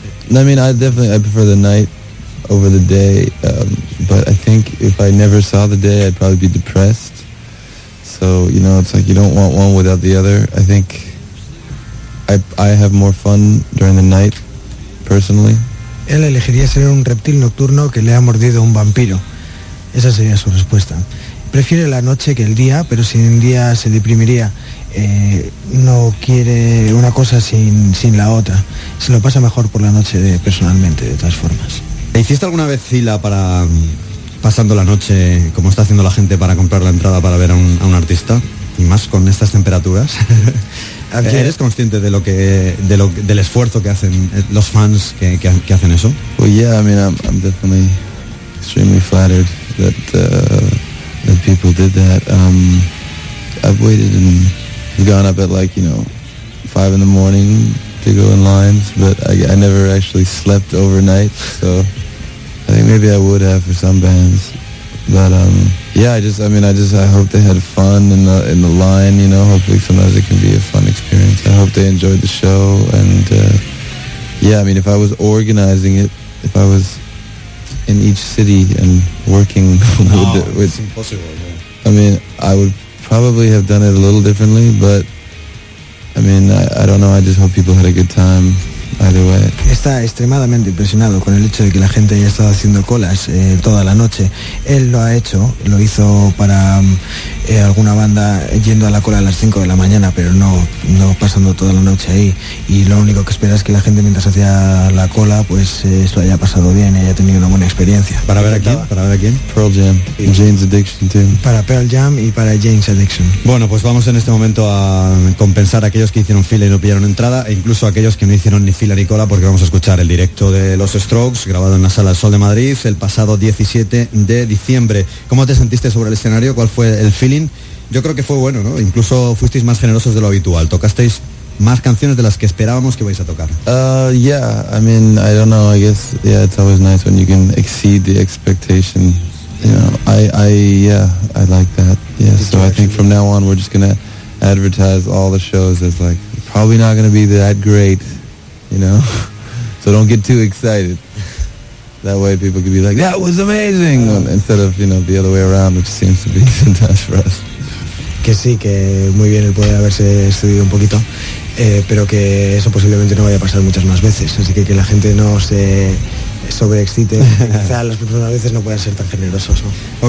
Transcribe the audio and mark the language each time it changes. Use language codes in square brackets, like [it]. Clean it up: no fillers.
[en] I mean, I prefer the night over the day, but I think if I never saw the day, I'd probably be depressed. So, you know, it's like you don't want one without the other. I think I have more fun during the night, personally. [es] Él elegiría ser un reptil nocturno que le ha mordido un vampiro. Esa sería su respuesta. Prefiere la noche que el día, pero si en día se deprimiría. no quiere una cosa sin la otra. Se lo pasa mejor por la noche personalmente, de todas formas. ¿Hiciste alguna vez fila para, pasando la noche, como está haciendo la gente, para comprar la entrada para ver a un artista? Y más con estas temperaturas. ¿Eres consciente de del esfuerzo que hacen los fans que hacen eso? [en] Well, yeah, I mean, I'm definitely extremely flattered that people did that. I've waited and gone up at, like, you know, 5 in the morning to go in lines, but I never actually slept overnight, so I think maybe I would have for some bands. But I hope they had fun in the line, you know. Hopefully sometimes it can be a fun experience. I hope they enjoyed the show, and if I was organizing it, if I was in each city and working it's impossible, I mean, I would probably have done it a little differently, but I mean, I don't know, I just hope people had a good time. [es] Está extremadamente impresionado con el hecho de que la gente haya estado haciendo colas toda la noche. Él lo ha hecho, lo hizo para alguna banda yendo a la cola a las 5 de la mañana, pero no pasando toda la noche ahí. Y lo único que espera es que la gente, mientras hacía la cola, pues esto haya pasado bien y haya tenido una buena experiencia. ¿Para ver a quién? ¿Para ver a quién? [en] Pearl Jam y Jane's Addiction, too. [es] Para Pearl Jam y para Jane's Addiction. Bueno, pues vamos en este momento a compensar a aquellos que hicieron fila y no pillaron entrada, e incluso a aquellos que no hicieron ni fila ni cola, porque vamos a escuchar el directo de Los Strokes, grabado en la Sala Sol de Madrid el pasado 17 de diciembre. ¿Cómo te sentiste sobre el escenario? ¿Cuál fue el feeling? Yo creo que fue bueno, ¿no? Incluso fuisteis más generosos de lo habitual. ¿Tocasteis más canciones de las que esperábamos que vais a tocar? [en] It's always nice when you can exceed the expectation. You know, I like that. Yeah, so I think from now on we're just gonna advertise all the shows as, like, probably not gonna be that great. You know, so don't get too excited. That way people could be like, that was amazing, instead of, you know, the other way around, which seems to be sometimes for us. [es] Que sí, que muy bien el poder haberse estudiado un poquito, pero que eso posiblemente no vaya a pasar muchas más veces, así que la gente no se sobreexcite. Quizá las personas a veces no puedan ser tan generosos, ¿no?